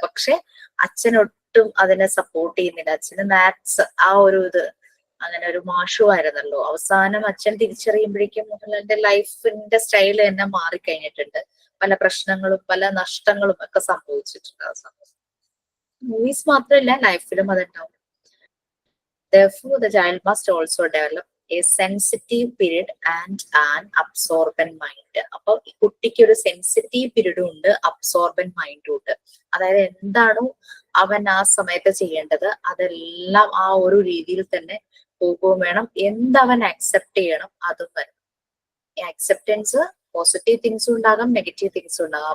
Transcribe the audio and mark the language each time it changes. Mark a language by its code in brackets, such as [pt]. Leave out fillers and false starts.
[ml] പക്ഷെ അച്ഛനൊട്ടും അതിനെ സപ്പോർട്ട് ചെയ്യുന്നില്ല. അച്ഛന് മാത്സ് ആ ഒരു ഇത്, അങ്ങനെ ഒരു മാഷുമായിരുന്നല്ലോ. അവസാനം അച്ഛൻ തിരിച്ചറിയുമ്പോഴേക്കും മോഹൻലാലിന്റെ ലൈഫിന്റെ സ്റ്റൈൽ തന്നെ മാറിക്കഴിഞ്ഞിട്ടുണ്ട്. പല പ്രശ്നങ്ങളും പല നഷ്ടങ്ങളും ഒക്കെ സംഭവിച്ചിട്ടുണ്ട് ആ സമയത്ത്. മൂവീസ് മാത്രമല്ല, ലൈഫിലും അതുണ്ടാവും. [en] Therefore, the child must also develop a sensitive period and an absorbent mind. [ml] അപ്പൊ ഈ കുട്ടിക്ക് ഒരു സെൻസിറ്റീവ് പീരീഡും ഉണ്ട്, അബ്സോർബന്റ് മൈൻഡും ഉണ്ട്. അതായത് എന്താണോ അവൻ ആ സമയത്ത് ചെയ്യേണ്ടത് അതെല്ലാം ആ ഒരു രീതിയിൽ തന്നെ പോകുകയും വേണം. എന്തവൻ അക്സെപ്റ്റ് ചെയ്യണം അതും വരും. ഈ അക്സെപ്റ്റൻസ് പോസിറ്റീവ് തിങ്സും ഉണ്ടാകാം, നെഗറ്റീവ് തിങ്സും ഉണ്ടാകാം.